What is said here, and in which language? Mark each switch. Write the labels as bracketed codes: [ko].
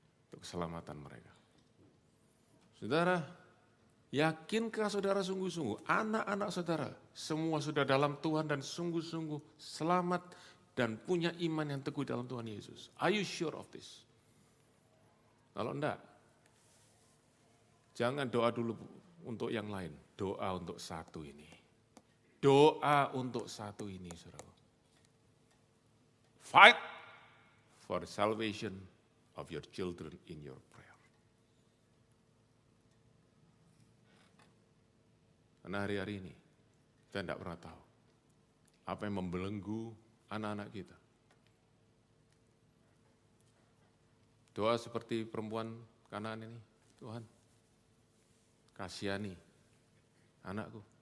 [id] Untuk keselamatan mereka. Saudara, yakinkah saudara sungguh-sungguh, anak-anak saudara, semua sudah dalam Tuhan dan sungguh-sungguh selamat dan punya iman yang teguh dalam Tuhan Yesus? [en] Are you sure of this? [id] Kalau enggak, jangan doa dulu untuk yang lain, doa untuk satu ini. Doa untuk satu ini, saudara. [en] Fight for the salvation of your children in your prayer. [id] Karena hari-hari ini, kita tidak pernah tahu apa yang membelenggu anak-anak kita. Doa seperti perempuan Kanaan ini, Tuhan, kasihani anakku.